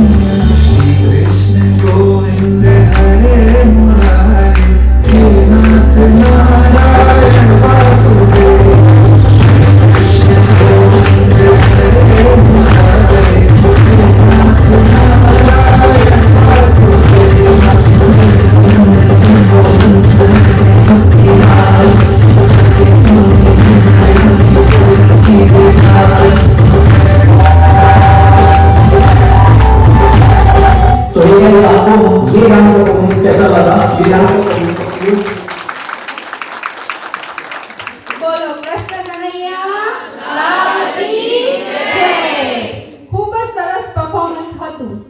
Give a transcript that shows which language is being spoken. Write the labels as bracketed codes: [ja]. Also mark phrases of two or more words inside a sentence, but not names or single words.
[sa] श्री कृष्ण गोविंद हरे मुरारे हे नाथ नारायण वासुदेव. श्री कृष्ण गोविंद हरे मुरारे हे नाथ नारायण वासुदेव. [hi] तो ये आपको ये [en] dance performance [hi] कैसा लगा? ये डांस बोलो कृष्ण कन्हैया लाल की जय. [gu] ખૂબ જ સરસ પરફોર્મન્સ હતું.